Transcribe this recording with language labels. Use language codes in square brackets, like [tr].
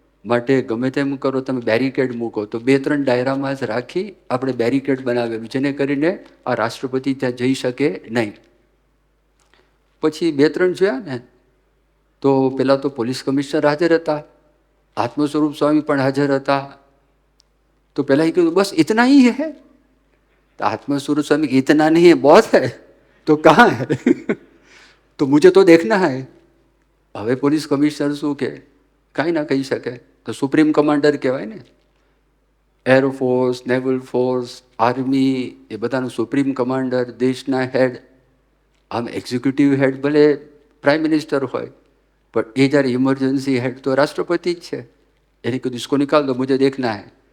[gu] માટે ગમે તેમ કરો, તમે બેરિકેડ મૂકો. તો 2-3 ડાયરામાં જ રાખી આપણે બેરિકેડ બનાવેલું, જેને કરીને આ રાષ્ટ્રપતિ ત્યાં જઈ શકે નહીં. પછી 2-3 જોયા ને તો પેલા તો પોલીસ કમિશનર હાજર હતા, આત્મ સ્વરૂપ સ્વામી પણ હાજર હતા. તો પહેલા એ કીધું બસ [hi] ઇતના ही है. तो आत्म स्वरूप स्वामी इतना नहीं है, बहुत है. तो कहाँ है? तो मुझे तो देखना है. [gu] હવે પોલીસ કમિશનર શું કે? કાંઈ ના કહી શકે. તો સુપ્રીમ કમાન્ડર કહેવાય ને, એરફોર્સ, નેવલ ફોર્સ, આર્મી, એ બધાનું સુપ્રીમ કમાન્ડર, દેશના હેડ. આમ એક્ઝિક્યુટિવ હેડ ભલે પ્રાઇમ મિનિસ્ટર હોય, પણ એ જ્યારે ઇમરજન્સી હેડ તો રાષ્ટ્રપતિ જ છે. એને કીધું [hi] इसको निकाल दो, मुझे देखना है.